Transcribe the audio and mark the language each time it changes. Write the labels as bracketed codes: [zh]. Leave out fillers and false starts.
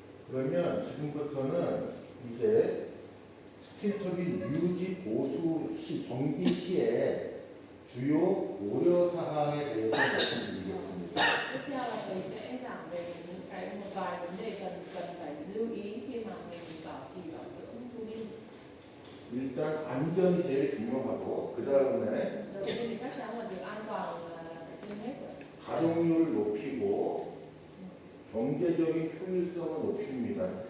[ko] 그러면 지금부터는 이제 스팀터빈 유지 보수 시 정비 시에 주요 고려 사항에 대해서 말씀드리겠습니다. [vi] Tiếp theo là thầy sẽ giảng về một vài vấn đề cần phải lưu ý khi mà mình bảo trì bảo dưỡng tua bin. [ko] 일단 안전이 제일 중요하고 그 다음에 [vi] Đầu tiên thì chắc chắn là việc an toàn là phải trên hết rồi. [ko] 가동률을 높이고 경제적인 효율성을 높입니다.